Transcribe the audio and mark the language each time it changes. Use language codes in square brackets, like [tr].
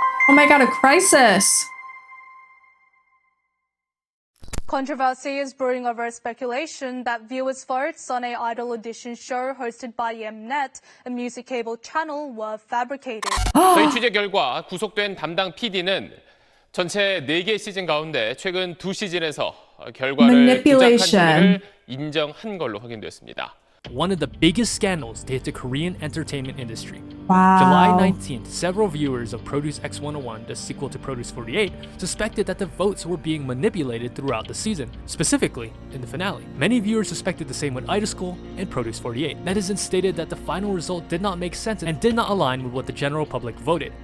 [en] Oh my god, a crisis. Controversy is brewing over speculation that viewers' votes on a idol audition show hosted by Mnet, a music cable channel, were fabricated. [ko] 저희 취재 결과 구속된 담당 PD는 전체 4개 시즌 가운데 최근 2시즌에서 결과를 조작한 혐의를 인정한 걸로 확인됐습니다. [en] One of the biggest scandals to hit the Korean entertainment industry. Wow. July 19th, several viewers of Produce X101, the sequel to Produce 48, suspected that the votes were being manipulated throughout the season, specifically in the finale. Many viewers suspected the same with Idol School and Produce 48. Netizens stated that the final result did not make sense and did not align with what the general public voted.